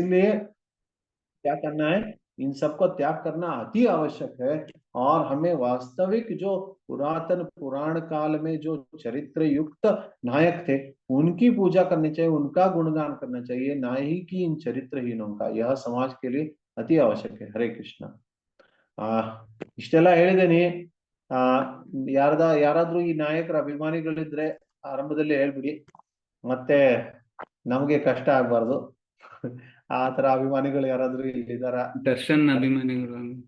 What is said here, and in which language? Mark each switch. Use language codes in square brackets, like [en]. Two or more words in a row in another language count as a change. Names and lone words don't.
[hi] तो इसीलिए क्या करना है, इन सबको त्याग करना अति आवश्यक है। और हमें वास्तविक जो पुरातन पुराण काल में जो चरित्र युक्त नायक थे उनकी पूजा करनी चाहिए, उनका गुणगान करना चाहिए, ना ही कि इन चरित्रहीनों का। यह समाज के लिए अति आवश्यक है। हरे कृष्ण। [kn] ಇಷ್ಟೆಲ್ಲ ಹೇಳಿದೇನಿ। ಯಾರಾದ್ರೂ ಈ ನಾಯಕರ ಅಭಿಮಾನಿಗಳಿದ್ರೆ ಆರಂಭದಲ್ಲಿ ಹೇಳ್ಬಿಡಿ, ಮತ್ತೆ ನಮಗೆ ಕಷ್ಟ ಆಗ್ಬಾರ್ದು। ಆ ತರ ಅಭಿಮಾನಿಗಳು ಯಾರಾದ್ರೂ ಇಲ್ಲಿದಾರ? ದರ್ಶನ್ ಅಭಿಮಾನಿಗಳು